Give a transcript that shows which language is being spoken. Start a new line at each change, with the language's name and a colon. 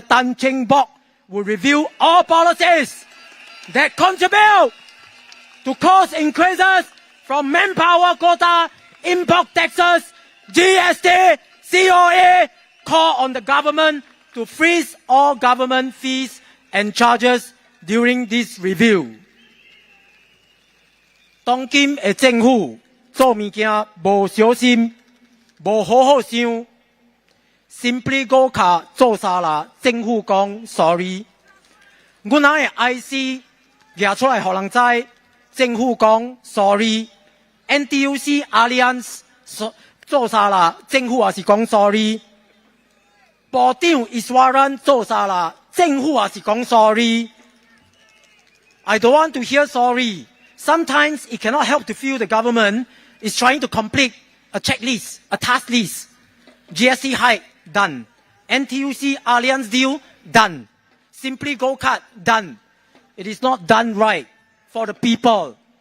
English: Tan Cheng Bock will review all policies that contribute to cost increases from manpower quota, import taxes, GST, COA, call on the government to freeze all government fees and charges during this review.
Min Nan Chinese: 当今的政府做物件无小心，无好好想 ，
English: simply go
Min Nan Chinese: 卡做啥啦？政府讲 sorry， 我哪会 IC 拿出来互人知？政府讲 sorry，NTUC Alliance 做啥啦？政府也是讲 sorry。部长Iswaran 做啥啦？政府也是讲 sorry。
English: I don't want to hear sorry. Sometimes it cannot help to feel the government is trying to complete a checklist, a task list. GST hike, done. NTUC Alliance deal, done. Simply go cut, done. It is not done right for the people.